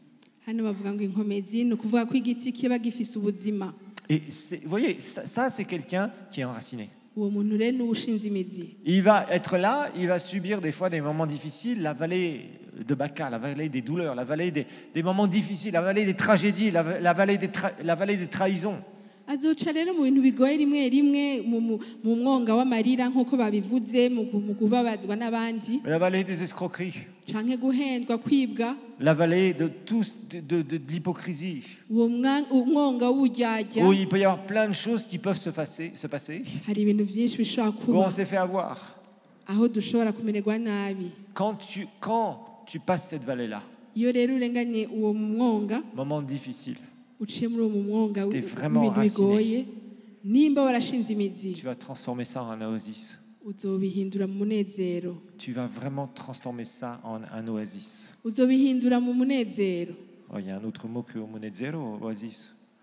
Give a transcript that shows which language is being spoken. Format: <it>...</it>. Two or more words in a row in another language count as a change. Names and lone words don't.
<fr>Et vous voyez, ça c'est quelqu'un qui est enraciné. Il va être là, il va subir des fois des moments difficiles, la vallée de Baca, la vallée des douleurs, la vallée des moments difficiles, la vallée des tragédies, la vallée des trahisons.</fr> <rn>azoca rero mu bintu bigoye rimwe rimwe mu mwonga w'amarira nk'uko babivuze mu kubabazwa n'abandi.</rn> <fr>La vallée des escroqueries.</fr> <rn>Canke guhendwa kwibwa.</rn> <fr>La vallée de l'hypocrisie.</fr> <rn>Umwonga w'uburyarya.</rn> <fr>Où il peut y avoir plein de choses qui peuvent se passer.</fr> <rn>Hari ibintu byinshi bishobora kuba.</rn> <fr>Où on s'est fait avoir.</fr> <rn>Aho dushobora kumererwa nabi.</rn> <fr>Quand tu passes cette vallée-là.</fr> <rn>Iyo rero urenganye uwo mwonga.</rn> <fr>Moment difficile. C'était vraiment raciné. Tu vas transformer ça en oasis. Tu vas vraiment transformer ça en un oasis. Oh, il y a un autre mot que monezero, oasis.</fr>